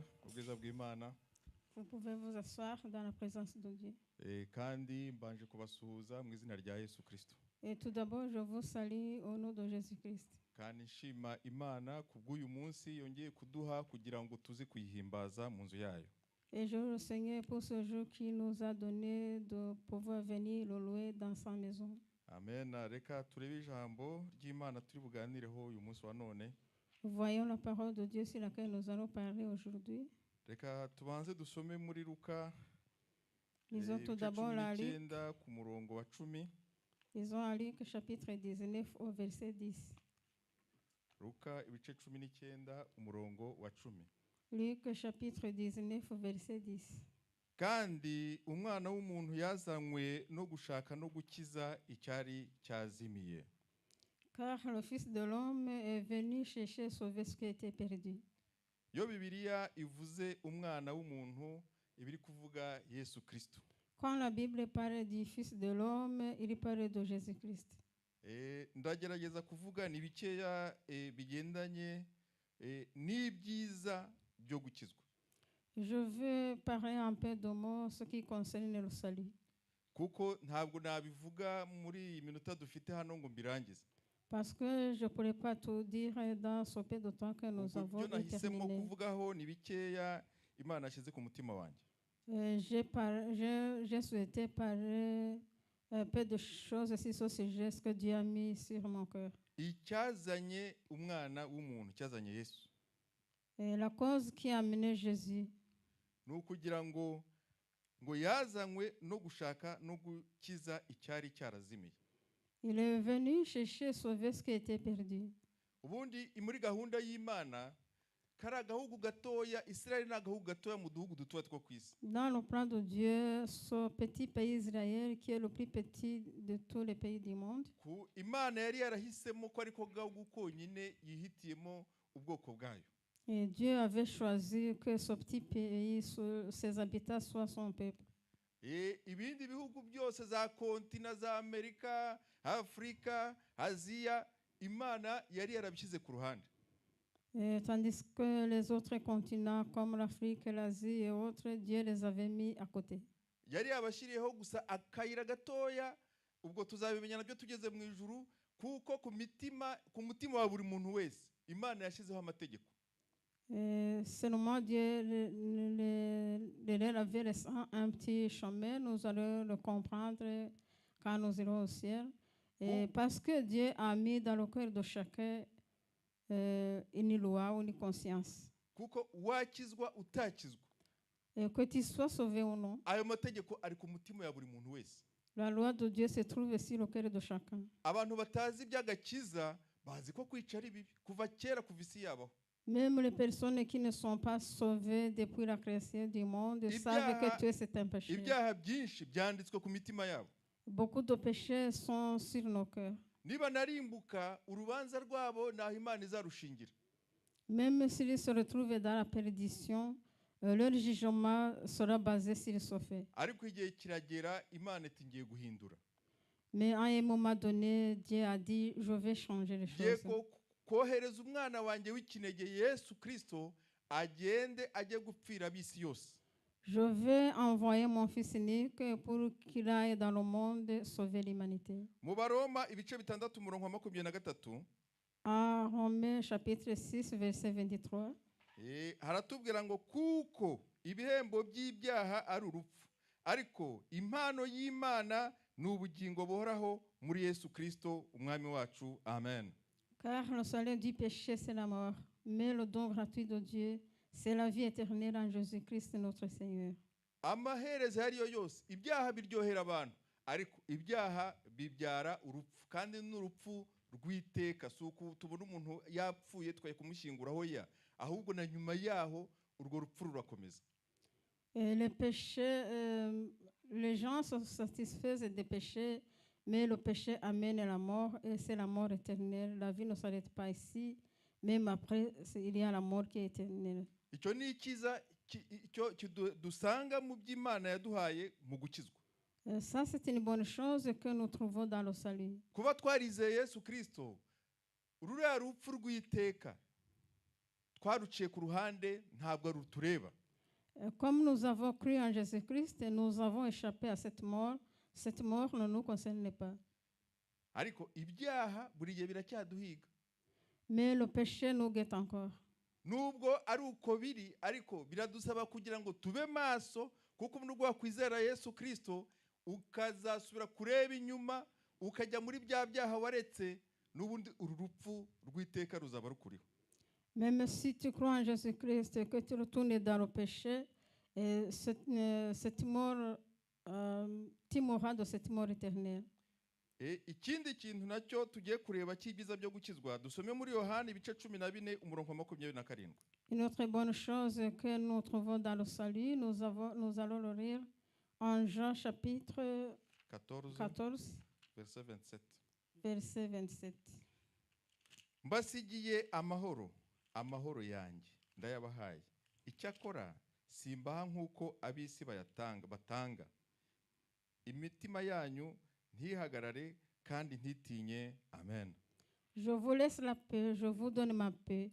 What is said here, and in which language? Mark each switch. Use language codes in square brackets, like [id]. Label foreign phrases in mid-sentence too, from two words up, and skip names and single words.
[rw] ubwiza bw'Imana. [fr] Vous pouvez vous asseoir dans la présence de Dieu. [rw] Kandi mbanje kubasuhuza mu izina rya Yesu Kristo. [fr] Et tout d'abord, je vous salue au nom de Jésus-Christ. [rw] Kandi nshima Imana kubw'uyu munsi yongeye kuduha kugira ngo tuze kuyihimbaza mu nzu yayo. [fr] Et je le Seigneur pour ce jour qui nous a donné de pouvoir venir le louer dans sa maison. Amen. [rw] Reka turebe ijambo ry'Imana turi buganireho uyu munsi wa none. [fr] Voyons la parole de Dieu sur laquelle nous allons parler aujourd'hui. [rw] Reka tubanze dusome muri Luka. [fr] Lisons tout d'abord la Luc. [rw] Ku murongo wa 10. [fr] Lisons à Luc chapitre 19 au verset 10. [rw] Luka ibice 19 umurongo wa 10. [fr] Luc chapitre 19 verset 10. [rw] Kandi umwana w'umuntu yazanywe no gushaka no gukiza icyari cyazimiye. [fr] Car le Fils de l'homme est venu chercher sauver ce qui était perdu. [rw] Yo Bibiliya ivuze umwana w'umuntu ibiri kuvuga Yesu Kristo. [fr] Quand la Bible parle du Fils de l'homme, il parle de Jésus-Christ. [rw] Ndagerageza kuvuga ni bikeya bigendanye n'ibyiza byo gukizwa. [fr] Je veux parler un peu de mots ce qui concerne le salut. [rw] Kuko ntabwo nabivuga muri iyi minota dufite hano ngo mbirangize. [fr] Parce que je ne pourrais pas tout dire dans ce peu de temps que nous avons [rw] nahisemo terminé. kuvugaho ni bikeya Imana yashyize ku mutima wanjye. [fr] J'ai souhaité parler un peu de choses sur ce sujet, ce que Dieu a mis sur mon cœur. [rw] Icyazanye umwana w'umuntu cyazanye Yesu. [fr] Et la cause qui a amené Jésus. [rw] Ni ukugira ngo yazanywe no gushaka no gukiza icyari cyarazimiye. [fr] Il est venu chercher sauver ce qui était perdu. [rw] Ubundi muri gahunda y'Imana kari agahugu gatoya, Israeli ni agahugu gatoya mu duhugu dutoya two ku isi. [fr] Dans le plan de Dieu, ce petit pays Israël qui est le plus petit de tous les pays du monde. [rw] Imana yari yarahisemo ko ariko gahugu konyine yihitiyemo ubwoko bwayo. [fr] Et Dieu avait choisi que ce petit pays, ses habitants soient son peuple. [rw] Ibindi bihugu byose za kontina za Amerika, Afrika, Aziya, Imana yari yarabishyize ku ruhande. [fr] Tandis que les autres continents comme l'Afrique, l'Asie et autres, Dieu les avait mis à côté. [rw] Yari yabashyiriyeho gusa akayira gatoya, ubwo tuzabimenya nabyo tugeze mu ijuru, kuko ku mutima wa buri muntu wese Imana yashyizeho amategeko. [fr] Seulement Dieu leur avait laissé un petit chemin, nous allons le comprendre quand nous irons au ciel. Et parce que Dieu a mis dans le cœur de chacun une loi ou une conscience. [rw] Kuko wakizwa utakizwa. [fr] Et que tu sois sauvé ou non. [rw] Ayo mategeko ari ku mutima ya buri muntu wese. [fr] La loi de Dieu se trouve aussi au cœur de chacun. [rw] Abantu batazi iby'agakiza bazi ko kwica ari bibi kuva kera kuva isi yabaho. [fr] Même les personnes qui ne sont pas sauvées depuis la création du monde savent que Dieu c'est un péché. [rw] Ibyaha byinshi byanditswe ku mitima yabo. [fr] Beaucoup de péchés sont sur nos cœurs. [rw] Niba narimbuka urubanza rwabo naho Imana izarushingira. [fr] Même s'ils se retrouvent dans la perdition, leur jugement sera basé sur ce fait. [rw] Ariko igihe kiragera Imana iti ngiye guhindura. [fr] Mais à un moment donné, Dieu a dit, je vais changer les choses. [rw] Kohereza umwana wanjye w'ikinege Yesu Kristo agende ajye gupfira ab'isi yose. [fr] Je vais envoyer mon fils unique pour qu'il aille dans le monde sauver l'humanité. [rw] Mu Baroma ibice 6 umurongo wa 23. [fr] À Romains chapitre 6 verset 23. [rw] Haratubwira ngo kuko ibihembo by'ibyaha ari urupfu, ariko impano y'Imana ni ubugingo buhoraho muri Yesu Kristo umwami wacu. Amen. [fr] Car le salaire du péché c'est la mort, mais le don gratuit de Dieu c'est la vie éternelle en Jésus-Christ notre Seigneur. [rw] Amaherezo yariyo yose ibyaha biryohera abantu, ariko ibyaha bibyara urupfu, kandi n'urupfu rw'iteka. Suko tubona umuntu yapfuye twaye kumushyinguraho ya, ahubwo na nyuma yaho urwo rupfu rurakomeza. [fr] Les péchés, les gens se satisfaisent des péchés, mais le péché amène la mort et c'est la mort éternelle. La vie ne s'arrête pas ici, même après il y a la mort qui est éternelle. [rw] Icyo ni ikiza dusanga mu by'Imana yaduhaye mu gukizwa. [fr] Ça c'est une bonne chose que nous trouvons dans le salut. [rw] Kuba twarizeye Yesu Kristo, ruriya rupfu rw'iteka twaruciye ku ruhande ntabwo rutureba. [fr] Comme nous avons cru en Jésus-Christ, nous avons échappé à cette mort. Cette mort ne nous concerne pas. [rw] ariko ibyaha buri gihe biracyaduhiga. [fr] Mais le péché nous guette encore. [rw] Nubwo ari uko biri, ariko biradusaba kugira ngo tube maso, kuko nubwo wakwizera Yesu Kristo ukazasubira kureba inyuma ukajya muri bya byaha waretse, n'ubundi uru rupfu rw'iteka ruzaba rukuriho. [fr] Même si tu crois en Jésus-Christ et que tu retournes dans le péché, cette mort, tu mourras de cette mort éternelle. [rw] Ikindi kintu nacyo tugiye kureba cy'ibyiza byo gukizwa, dusome muri Yohana ibice 14 umurongo wa 27. [fr] Une autre bonne chose que nous trouvons dans le salut, nous allons le lire en Jean chapitre 14, verset 27. verset 27. [rw] Mbasigiye amahoro, amahoro yanjye ndayabahaye. Icyakora simbaha nk'uko ab'isi batanga. Imitima yanyu ntihagarare kandi ntitinye. Amen. [fr] Je vous laisse la paix, je vous donne ma paix.